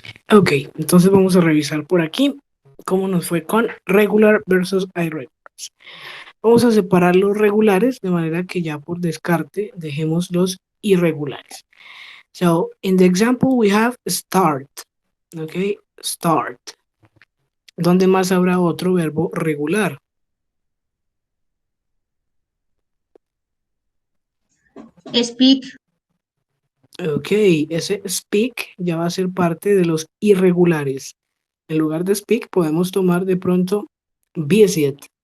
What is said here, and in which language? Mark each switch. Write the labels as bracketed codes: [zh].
[es] Ok, entonces vamos a revisar por aquí cómo nos fue con regular versus irregulars. Vamos a separar los regulares de manera que ya por descarte dejemos los irregulares. [en] So, in the example we have start, ok, start. [es] ¿Dónde más habrá otro verbo regular? [en] Speak. [es] Ok, ese speak ya va a ser parte de los irregulares. En lugar de speak podemos tomar de pronto visit.